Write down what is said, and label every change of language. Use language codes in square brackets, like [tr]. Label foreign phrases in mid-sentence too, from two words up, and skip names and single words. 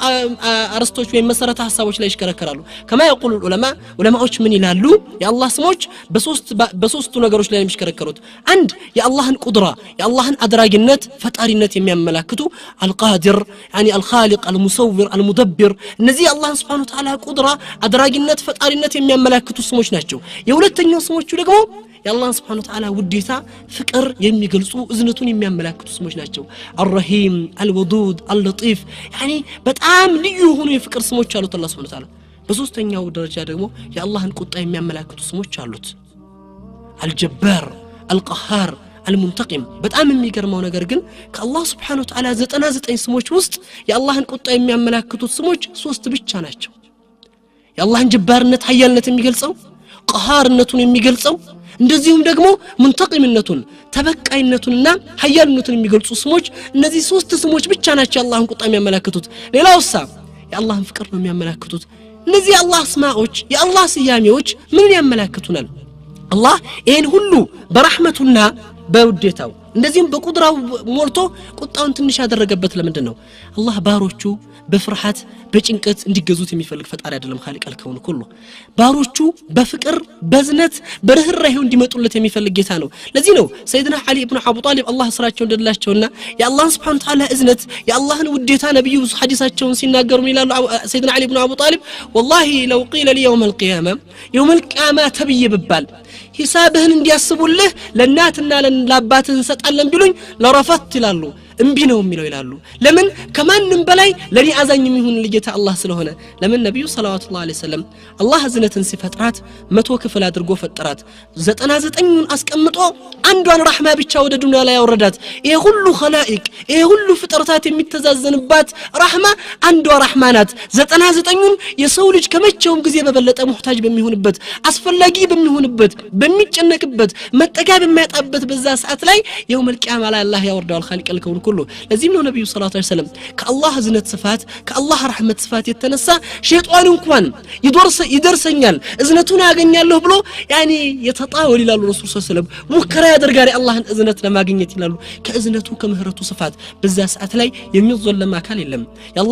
[am] አርስቶች ወይ መሰረተ ሐሳቦች ላይ ይሽከረከራሉ ከማ يقول ዑለማዎች ምን ይላሉ የአላህ ስሞች በሶስቱ ነገሮች ላይ የሚሽከረከሩት አንድ የአላህን ቁድራ የአላህን አድራጊነት ፈጣሪነት የሚያመላክቱ አልቃዲር [ar] يعني الخالق المصور المدبر [am] እነዚህ አላህ [ar] سبحانه وتعالى [am] ቁድራ አድራጊነት ፈጣሪነት የሚያመላክቱ ስሞች ናቸው የሁለተኛው ስሞቹ ደግሞ የአላህ [ar] سبحانه وتعالى [am] ውዴታ ፍቅር የሚገልጹ እዝነቱን የሚያመላክቱ ስሞች ናቸው [ar] الرحيم الودود اللطيف يعني [am] በጣም ልዩ የሆኑ የፍቅር ስሞች አሉት አላህ [ar] سبحانه وتعالى [am] በሶስተኛው ደረጃ ደግሞ የአላህን ቁጣ የሚያመላክቱ ስሞች አሉት [ar] الجبار القهار المنتقم [am] በጣም የሚገርመው ነገር ግን ከአላህ [ar] سبحانه وتعالى [am] 99 ስሞች ውስጥ የአላህን ቁጣ የሚያመላክቱ ስሞች 3 ብቻ ናቸው የአላህን ጀባርነት ኃያልነት የሚገልጸው ቀሃርነቱን የሚገልጸው እንደዚሁም ደግሞ ሙንተቂምነቱን ተበቃይነቱንና ኃያልነቱን የሚገልጹ ስሞች እነዚህ 3 ስሞች ብቻ ናቸው የአላህን ቁጣ የሚያመላክቱት ሌላውሳ የአላህን ፍቅር ነው የሚያመላክቱት እነዚህ የአላህ ስማዎች የአላህ ስያሜዎች ምን ያመላክቱናል አላህ ይሄን ሁሉ በረህመቱና በውዴታው እንደዚህም በቁድራው ሞልቶ ቁጣውን ትንሽ ያደረገበት ለምንድን ነው አላህ ባሮቹ በፍርሃት በጭንቀት እንዲገዙት የሚፈልግ ፈጣሪ አይደለም [ar] خالق الكون كله [am] ባሮቹ በፍቅር በዝነት በርህራሄው እንዲመጡለት የሚፈልግ ጌታ ነው ለዚህ ነው ሰይድና አሊ ኢብኑ አቡ ጣሊብ አላህ ስራቸው እንደላቸውና የአላህ [ar] سبحانه وتعالى [am] እዝነት የአላህን ውዴታ ነብዩ ሐዲሳቸውን ሲናገሩ ይላሉ ሰይድና አሊ ኢብኑ አቡ ጣሊብ [ar] والله لو قيل لي يوم القيامه [am] ተብዬ ብባል ሂሳብህን እንዲያስቡልህ ለናትና ለአባትህ እንሰጣለን ቢሉኝ ለረፈት ይላሉ እንቢ ነው የሚለው ይላሉ ለምን ከማንም በላይ ለኔ አዛኝ የሚሆን ለጌታ አላህ ስለሆነ ለምን ነብዩ [ar] صلى الله عليه وسلم [am] አላህ እዝነትን ሲፈጥራት 100 ክፍል አድርጎ ፈጠራት 99ን አስቀምጦ አንዷን ረህማ ብቻ ወደ ዱንያ ላይ ያወረዳት ይሄ ሁሉ ኸላኢቅ ይሄ ሁሉ ፍጥረታት የሚተዛዘንባት ረህማ አንዷ ረህማ ናት 99ን የሰው ልጅ ከመቼውም ጊዜ በበለጠ ሙህታጅ በሚሆንበት አስፈላጊ በሚሆንበት በሚጨነቅበት መጠጋብ የማያጣበት በዛ ሰዓት ላይ [ar] يوم القيامة [am] ላይ አላህ ያወርዳል [ar] خالق الكون [am] ሁሉ ለዚህም ነው ነብዩ [ar] صلى الله عليه وسلم [am] ከአላህ እዝነት ስፋት ከአላህ ረህመት ስፋት የተነሳ ሸይጣን እንኳን ይደርሰኛል እዝነቱን ያገኛለሁ ብሎ [ar] يعني يتطاول [am] ይላሉ ረሱል [ar] صلى الله عليه وسلم [am] ሙከራ ያደርጋል አላህን እዝነት ለማግኘት ይላሉ ከእዝነቱ ከምህረቱ ስፋት በዛ ሰዓት ላይ የሚዘለም አካል የለም የአላህ